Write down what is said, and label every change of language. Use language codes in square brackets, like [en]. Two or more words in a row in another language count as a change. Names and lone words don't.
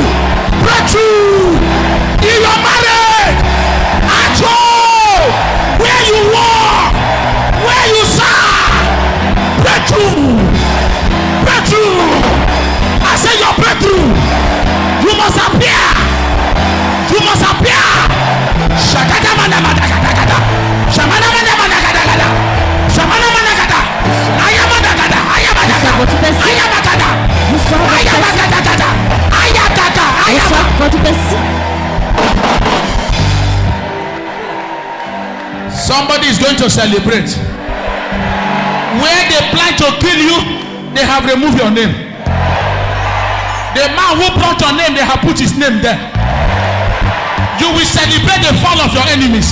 [en] Breakthrough. In your marriage. At home. Where you walk. Where you serve. Breakthrough. Breakthrough. I say your breakthrough. You must appear. You must appear. Shakata mana mana kata kata. Shamana mana mana kata kata. Shamana mana kata. Ayamana kata. Ayamana kata. Ayamana kata. Ayamana kata kata. Ayakata. Ayamana. Somebody is going to celebrate. Where they plan to kill you, they have removed your name. The man who brought your name, they have put his name there. You will celebrate the fall of your enemies.